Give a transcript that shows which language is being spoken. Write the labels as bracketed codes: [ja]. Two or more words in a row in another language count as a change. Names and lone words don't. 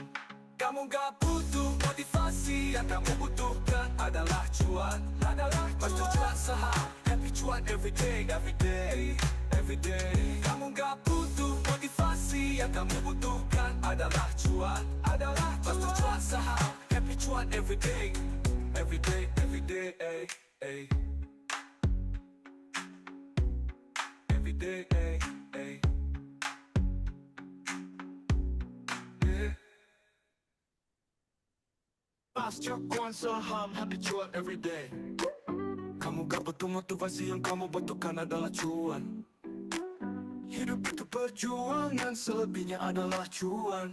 [id] Kamu gak butuh motivasi, yang kamu butuhkan adalah cuan. Master cuan saham, happy cuan [en] everyday, everyday, everyday. [id] Kamu gak butuh motivasi, yang kamu butuhkan adalah cuan. Master cuan saham, happy cuan [en] everyday, everyday, everyday, ay, ay. Everyday, ay, ay. Yeah. [id] Master cuan saham, happy cuan everyday. Kamu gak butuh motivasi, yang kamu butuhkan adalah cuan. Hidup itu perjuangan, selebihnya adalah cuan.